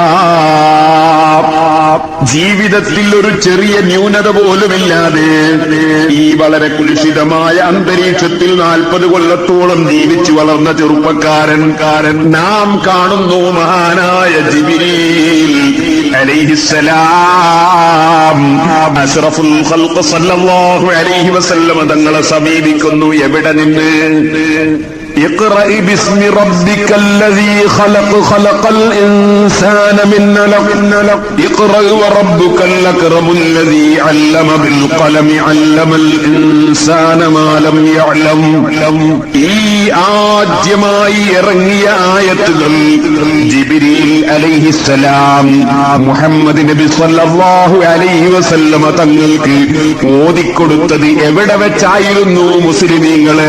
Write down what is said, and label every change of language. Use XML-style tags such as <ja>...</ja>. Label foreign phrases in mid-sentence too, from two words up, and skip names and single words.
<ml>ജീവിതത്തിൽ ഒരു ചെറിയ ന്യൂനത പോലുമില്ലാതെ ഈ വളരെ കുലുഷിതമായ അന്തരീക്ഷത്തിൽ 40 കൊല്ലത്തോളം ജീവിച്ചു വളർന്ന ചെറുപ്പക്കാരൻ നാം കാണുന്നു മഹാനായ ജിബ്രീൽ അലൈഹിസ്സലാം</ml> <ar>أشرف الخلق صلى الله عليه وسلم</ar> <ml>തങ്ങളെ സമീപിക്കുന്നു. എവിടെ നിന്ന്?</ml> <ar>اقرأ باسم ربك الذي خلق الإنسان من علق. اقرأ وربك الأكرم الذي علم بالقلم علم الإنسان ما لم يعلم.</ar> <ml>ഈ ആദ്യമായി ഇറങ്ങിയ ആയത്തുകൾ ജിബ്രീൽ അലൈഹിസ്സലാം മുഹമ്മദ് നബി</ml> <ar>صلى الله عليه وسلم</ar> <ml>തങ്ങൾക്ക് ഓതിക്കൊടുത്തത് എവിടെ വെച്ചായിരുന്നു മുസ്ലിമീങ്ങളെ?</ml>